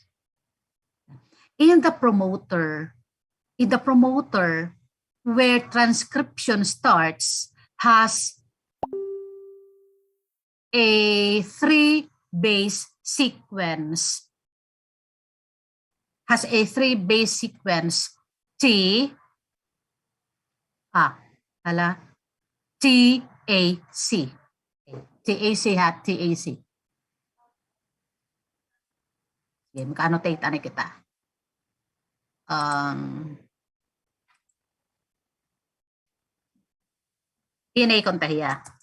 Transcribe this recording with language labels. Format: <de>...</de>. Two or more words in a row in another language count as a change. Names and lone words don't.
<en>In the promoter, where transcription starts, has a 3-base sequence. TAC. TAC.</en> <war>Okay, maka-annotate na kita. DNA kontahiya.</war>